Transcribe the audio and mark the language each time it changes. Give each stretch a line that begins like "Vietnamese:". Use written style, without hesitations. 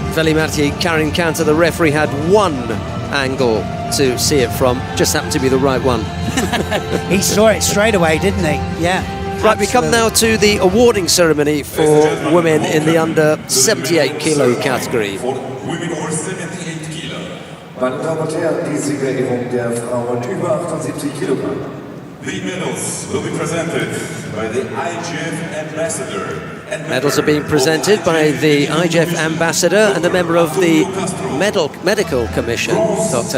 English: Veli-Matti carrying counter. The referee had 1 angle to see it from. Just happened to be the right one. He saw it straight away, didn't he? Yeah. Right, we come now to the awarding ceremony for women in the under 78 kilo category. For women over 78 kilo.
German: Meine Damen und Herren, die Siegerehrung der Frauen über 78 Kilogramm.
English: The medals will be presented by the IGF ambassador. Medals are being presented by the IGF ambassador and a member of the medical commission, Dr.